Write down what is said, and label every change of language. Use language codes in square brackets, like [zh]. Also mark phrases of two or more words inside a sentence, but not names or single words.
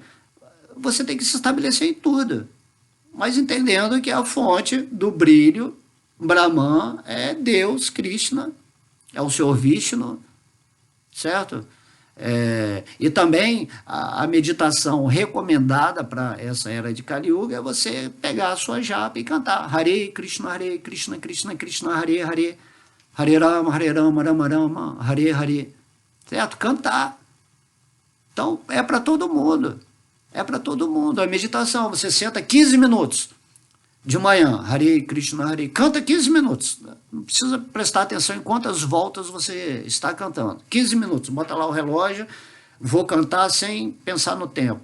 [pt] Você tem que se estabelecer em tudo, mas entendendo que a fonte do brilho, Brahman, é Deus, Krishna, é o Senhor Vishnu, certo? E também a meditação recomendada para essa era de Kali Yuga é você pegar a sua japa e cantar [sa] Hare Krishna, Krishna Krishna, Hare Hare, Hare Rama, Rama Rama, Hare Hare, [pt] certo? Cantar. Então é para todo mundo, a meditação, você senta 15 minutos de manhã, [sa] Hare Krishna, Hare, [pt] canta 15 minutos, não precisa prestar atenção em quantas voltas você está cantando, 15 minutos, bota lá o relógio, vou cantar sem pensar no tempo.